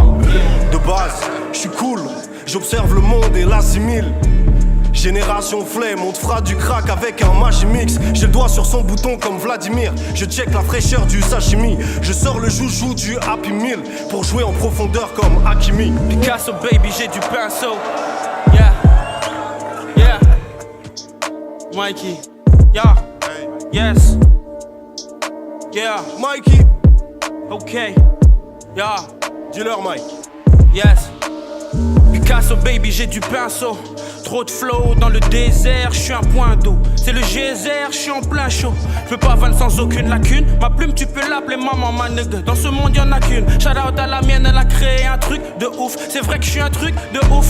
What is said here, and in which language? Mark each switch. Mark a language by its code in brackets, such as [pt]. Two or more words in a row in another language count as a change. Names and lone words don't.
[fr] De base, je suis cool, j'observe le monde et l'assimile. Génération flemme, on te fera du crack avec un Magimix. J'ai le doigt sur son bouton comme Vladimir. Je check la fraîcheur du sashimi. Je sors le joujou du Happy Meal pour jouer en profondeur comme Hakimi. Picasso baby, j'ai du pinceau. [en] Yeah, yeah. Mikey, yeah, yes, yeah. Mikey, okay, yeah. [fr] dis-leur Mike. [en] Yes. [fr] Picasso baby, j'ai du pinceau. Trop de flow dans le désert, je suis un point d'eau. C'est le geyser, je suis en plein chaud. Je peux pas vanne sans aucune lacune. Ma plume, tu peux l'appeler maman, ma nigga. Dans ce monde, y'en a qu'une. [en] Shout out [fr] à la mienne, elle a créé un truc de ouf. C'est vrai que je suis un truc de ouf.